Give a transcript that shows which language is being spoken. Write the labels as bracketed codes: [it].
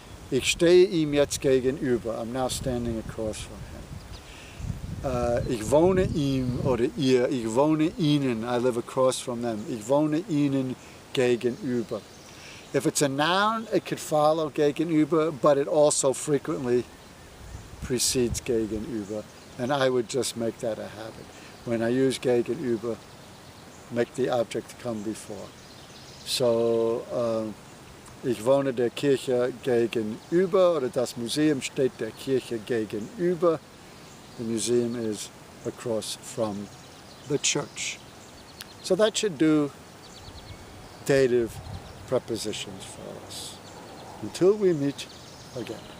[de] Ich stehe ihm jetzt gegenüber. [en] I'm now standing across from him. [de] Ich wohne ihm oder ihr. Ich wohne ihnen. [en] I live across from them. [de] Ich wohne ihnen gegenüber. [en] If it's a noun, it could follow gegenüber, but it also frequently precedes gegenüber. And I would just make that a habit. When I use gegenüber, make the object come before. [de] So, ich wohne der Kirche gegenüber, oder das Museum steht der Kirche gegenüber. [en] The museum is across from the church. So that should do dative prepositions for us. Until we meet again.